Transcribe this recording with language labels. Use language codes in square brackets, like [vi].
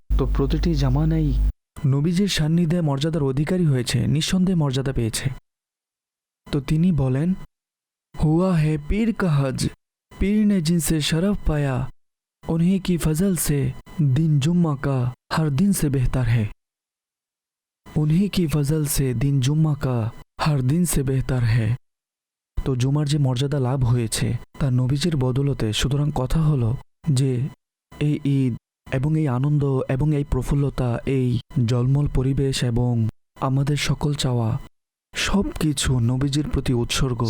[bn] তো প্রতিটি জামানাই নবীজির সান্নিধ্যে মর্যাদার অধিকারী হয়েছে, নিঃসন্দেহে মর্যাদা পেয়েছে। তো তিনি বলেন, [hi] হুয়া হে পীর কা হজ, পীর নে জিনসে শরফ পায়া, उन्हीं की फजल से दिन जुम्मा का हर दिन से बेहतर है। उन्हीं की फजल से दिन जुम्मा का हर दिन से बेहतर है। [bn] তো জুমার যে মর্যাদা লাভ হয়েছে তা নবীজির বদলতে। সুতরাং কথা হলো যে এই ঈদ এবং এই আনন্দ এবং এই প্রফুল্লতা, এই জলমল পরিবেশ এবং আমাদের সকল চাওয়া সব কিছু নবীজির প্রতি উৎসর্গ।